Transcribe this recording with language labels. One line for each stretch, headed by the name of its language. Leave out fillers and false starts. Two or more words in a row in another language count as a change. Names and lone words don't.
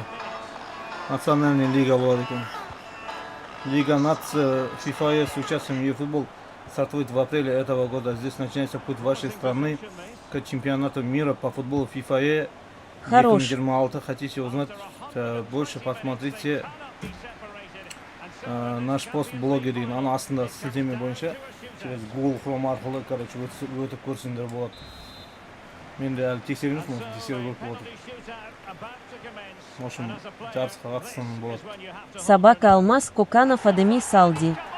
Russian: Национальный лига
Kazakh: болады екен.
Russian: Лига нации FIFA с участием eFootball стартует в апреле этого года. Здесь начинается путь вашей страны к чемпионату мира по футболу FIFA 2026. Хотите узнать больше, посмотрите наш пост в блоге деген.
Kazakh: Аны астында сілтеме бойынша через Google Chrome арқылы, короче, өтіп көрсеңдер болады. Мен де әлі тексерген жоқпын, тексеру көріп болады.
Russian: В общем,
Kazakh: жарысқа қатысқан болады. Собака Алмаз Коканов Адеми Салди.